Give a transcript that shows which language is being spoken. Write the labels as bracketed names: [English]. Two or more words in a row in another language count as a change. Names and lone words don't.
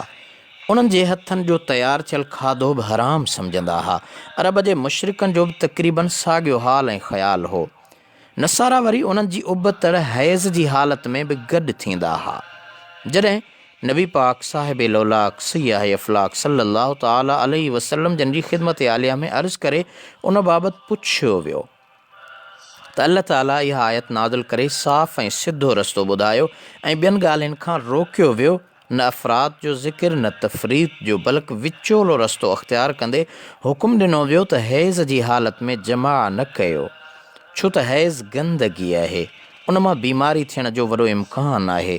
[Sindhi] उन्हनि जे हथनि जो तयारु थियल खाधो बि हराम सम्झंदा हुआ। अरब जे मुशरिकनि जो बि तक़रीबन साॻियो हाल ऐं ख़्यालु हो। नसारा वरी उन्हनि जी उबतड़ हैज़ जी हालत में बि गॾु थींदा हुआ। जॾहिं नबी पाक साहिब लौलाक सय्याह अफ़लाक [Arabic] صلى الله تعالى عليه وسلم [Sindhi] जन जी ख़िदमत आलिया में अर्ज़ु करे उन बाबति पुछियो वियो त अल्लाह ताला इहा आयत नाज़िल करे साफ़ ऐं सिधो रस्तो ॿुधायो ऐं ॿियनि ॻाल्हियुनि खां रोकियो वियो, न अफ़राद जो ज़िक्र न तफ़रीत जो, बल्कि विचोलो रस्तो अख़्तियार कंदे हुकुम ॾिनो वियो त हैज़ जी हालत में जमा न कयो, छो त हैज़ गंदगी आहे, उन मां बीमारी थियण जो वॾो इम्कान आहे।